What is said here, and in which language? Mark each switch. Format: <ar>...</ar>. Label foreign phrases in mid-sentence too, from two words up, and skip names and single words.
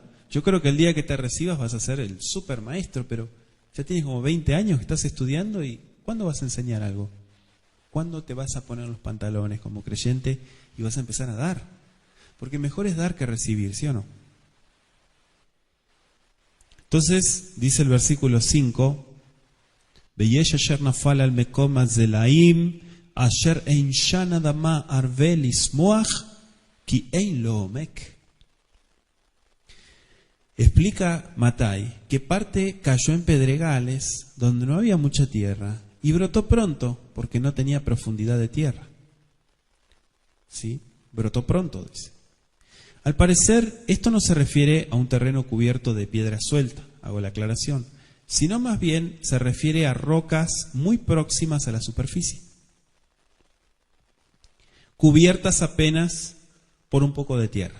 <es>Yo creo que el día que te recibas vas a ser el super maestro, pero ya tienes como 20 años que estás estudiando y ¿cuándo vas a enseñar algo? ¿Cuándo te vas a poner los pantalones como creyente y vas a empezar a dar? Porque mejor es dar que recibir, ¿sí o no? Entonces, dice el versículo 5,</es> <he>ויש אשר נפל על מקום הסלעים, אשר אין שם אדמה הרבה לצמוח, כי אין לו עומק.</he> <es>Explica Matai que parte cayó en pedregales donde no había mucha tierra y brotó pronto porque no tenía profundidad de tierra. ¿Sí? Brotó pronto, dice. Al parecer, esto no se refiere a un terreno cubierto de piedra suelta, hago la aclaración, sino más bien se refiere a rocas muy próximas a la superficie, cubiertas apenas por un poco de tierra.</es>